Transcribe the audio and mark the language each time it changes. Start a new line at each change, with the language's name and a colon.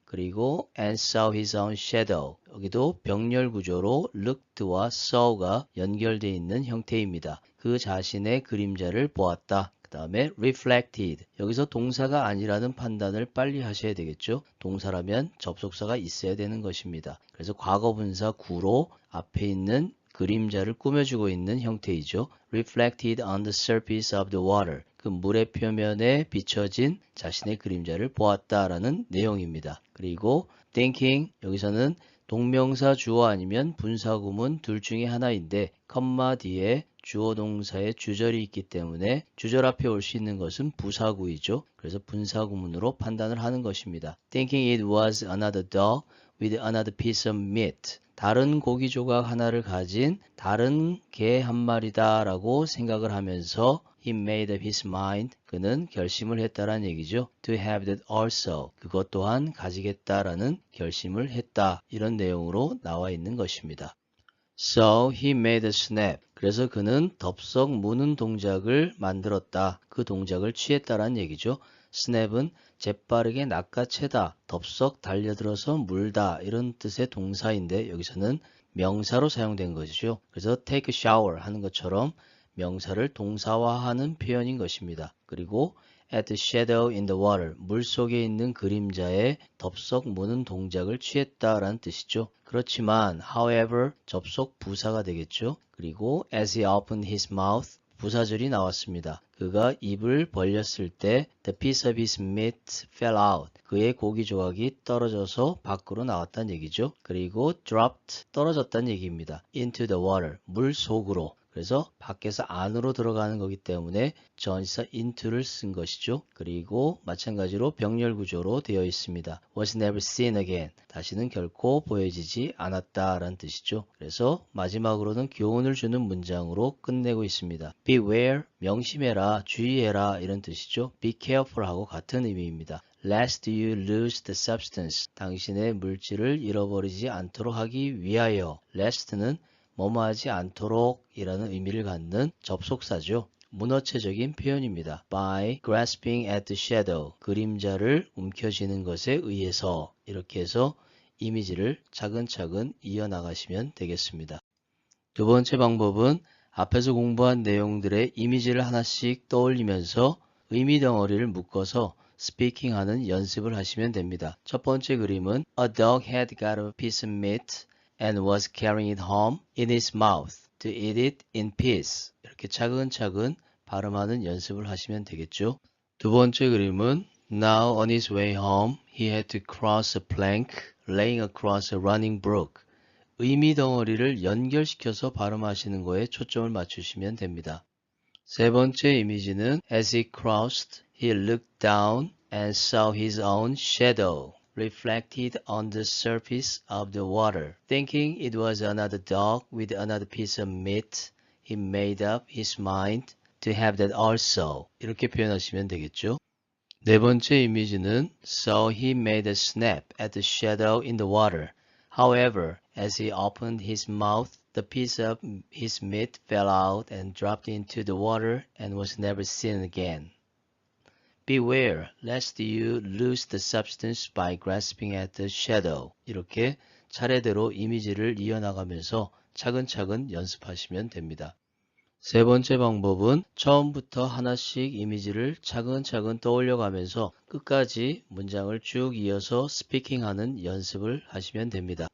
Korean: 그리고
English: and saw his own shadow,
Korean: 여기도 병렬 구조로 looked와 saw가 연결되어 있는 형태입니다. 그 자신의 그림자를 보았다. 그 다음에 reflected. 여기서 동사가 아니라는 판단을 빨리 하셔야 되겠죠. 동사라면 접속사가 있어야 되는 것입니다. 그래서 과거분사 구로 앞에 있는 그림자를 꾸며주고 있는 형태이죠.
English: reflected on the surface of the water.
Korean: 그 물의 표면에 비춰진 자신의 그림자를 보았다라는 내용입니다. 그리고 thinking, 여기서는 동명사 주어 아니면 분사구문 둘 중에 하나인데 컴마 뒤에 주어 동사의 주절이 있기 때문에 주절 앞에 올 수 있는 것은 부사구이죠. 그래서 분사구문으로 판단을 하는 것입니다.
English: Thinking it was another dog with another piece of meat.
Korean: 다른 고기 조각 하나를 가진 다른 개 한 마리다 라고 생각을 하면서
English: He made up his mind.
Korean: 그는 결심을 했다라는 얘기죠.
English: To have that also.
Korean: 그것 또한 가지겠다라는 결심을 했다. 이런 내용으로 나와 있는 것입니다.
English: So he made a snap.
Korean: 그래서 그는 덥석 무는 동작을 만들었다. 그 동작을 취했다라는 얘기죠. snap은 재빠르게 낚아채다, 덥석 달려들어서 물다 이런 뜻의 동사인데 여기서는 명사로 사용된 것이죠. 그래서
English: take a shower
Korean: 하는 것처럼 명사를 동사화하는 표현인 것입니다. 그리고
English: at the shadow in the water,
Korean: 물 속에 있는 그림자에 덥석 무는 동작을 취했다라는 뜻이죠. 그렇지만 however, 접속 부사가 되겠죠. 그리고
English: as he opened his mouth,
Korean: 부사절이 나왔습니다. 그가 입을 벌렸을 때
English: the piece of his meat fell out.
Korean: 그의 고기 조각이 떨어져서 밖으로 나왔다는 얘기죠. 그리고 dropped, 떨어졌다는 얘기입니다.
English: into the water,
Korean: 물 속으로. 그래서 밖에서 안으로 들어가는 거기 때문에 전치사 into를 쓴 것이죠. 그리고 마찬가지로 병렬 구조로 되어 있습니다.
English: was never seen again.
Korean: 다시는 결코 보여지지 않았다라는 뜻이죠. 그래서 마지막으로는 교훈을 주는 문장으로 끝내고 있습니다. beware, 명심해라, 주의해라 이런 뜻이죠.
English: be careful
Korean: 하고 같은 의미입니다.
English: lest you lose the substance.
Korean: 당신의 물질을 잃어버리지 않도록 하기 위하여. lest는 뭐뭐하지 않도록 이라는 의미를 갖는 접속사죠. 문어체적인 표현입니다.
English: by grasping at the shadow.
Korean: 그림자를 움켜쥐는 것에 의해서 이렇게 해서 이미지를 차근차근 이어나가시면 되겠습니다. 두 번째 방법은 앞에서 공부한 내용들의 이미지를 하나씩 떠올리면서 의미 덩어리를 묶어서 스피킹하는 연습을 하시면 됩니다. 첫 번째 그림은
English: A dog had got a piece of meat and was carrying it home in his mouth to eat it in peace.
Korean: 이렇게 차근차근 발음하는 연습을 하시면 되겠죠. 두 번째 그림은
English: Now on his way home, he had to cross a plank laying across a running brook.
Korean: 의미 덩어리를 연결시켜서 발음하시는 거에 초점을 맞추시면 됩니다. 세 번째 이미지는
English: As he crossed, he looked down and saw his own shadow reflected on the surface of the water. Thinking it was another dog with another piece of meat, he made up his mind to have that also.
Korean: 이렇게 표현하시면 되겠죠. 네 번째 이미지는
English: So he made a snap at the shadow in the water. However, as he opened his mouth, the piece of his meat fell out and dropped into the water and was never seen again. Beware, lest you lose the substance by grasping at the shadow.
Korean: 이렇게 차례대로 이미지를 이어나가면서 차근차근 연습하시면 됩니다. 세 번째 방법은 처음부터 하나씩 이미지를 차근차근 떠올려가면서 끝까지 문장을 쭉 이어서 스피킹하는 연습을 하시면 됩니다.